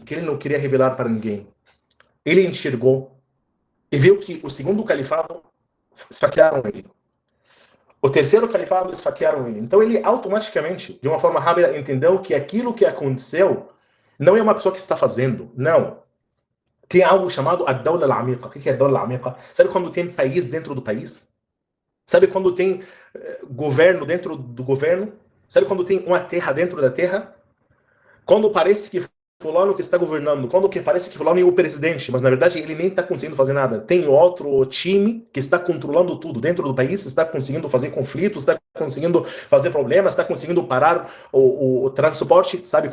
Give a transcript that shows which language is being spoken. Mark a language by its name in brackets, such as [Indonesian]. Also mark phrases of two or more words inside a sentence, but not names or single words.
[Portuguese] Que ele não queria revelar para ninguém. Ele enxergou e viu que o segundo califado esfaquearam ele. O terceiro califado esfaquearam ele. Então ele automaticamente, de uma forma rápida, entendeu que aquilo que aconteceu não é uma pessoa que está fazendo. Não. Tem algo chamado a [Arabic] الدولة العميقة. [Portuguese] O que é a [Arabic] الدولة العميقة? [Portuguese] Sabe quando tem país dentro do país? Sabe quando tem governo dentro do governo? Sabe quando tem uma terra dentro da terra? Quando parece que fulano que está governando, quando que parece que fulano é o presidente, mas na verdade ele nem está conseguindo fazer nada. Tem outro time que está controlando tudo dentro do país, está conseguindo fazer conflitos, está conseguindo fazer problemas, está conseguindo parar o transporte, sabe?